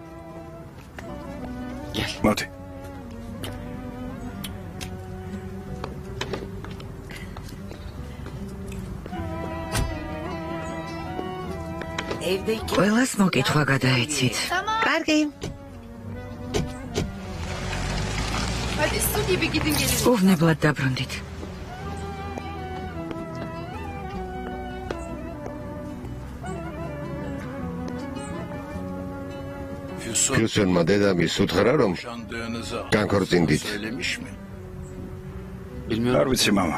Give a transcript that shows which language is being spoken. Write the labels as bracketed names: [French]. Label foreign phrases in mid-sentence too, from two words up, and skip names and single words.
[Georgian] მოდი. ყველას მოკითხვა გადაეცით. კარგი. [Turkish] Hadi su gibi gidin gelin. [Georgian] უვნებლად დაბრუნდით. Füsun'ma dedemiz უთხრა რომ განქორწინდით. არ ვიცი, მამა.